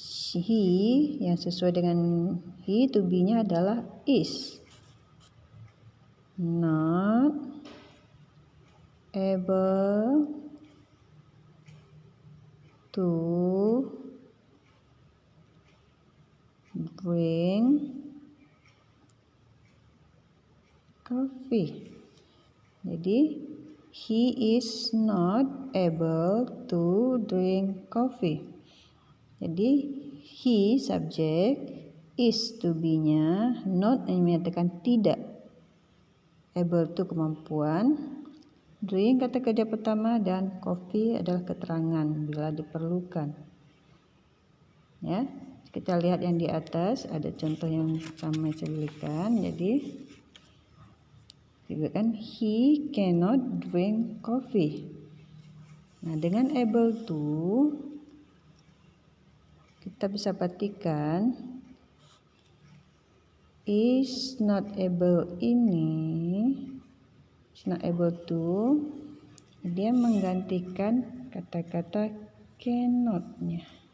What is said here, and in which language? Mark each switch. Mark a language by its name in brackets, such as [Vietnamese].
[English] He [Indonesian] yang sesuai dengan [English] he, to be-nya [Indonesian] adalah [English] is not able to drink coffee. Jadi he is not able to drink coffee. [Indonesian] Jadi he subjek, is to be-nya, not yang menyatakan tidak, able to kemampuan, drink kata kerja pertama, dan coffee adalah keterangan bila diperlukan. Ya, kita lihat yang di atas ada contoh yang sama saya berikan. [English] Jadi kan he cannot drink coffee. [Indonesian] Nah, dengan able to kita bisa perhatikan is not able ini, [English] is not able to, [Indonesian] dia menggantikan kata-kata cannot-nya.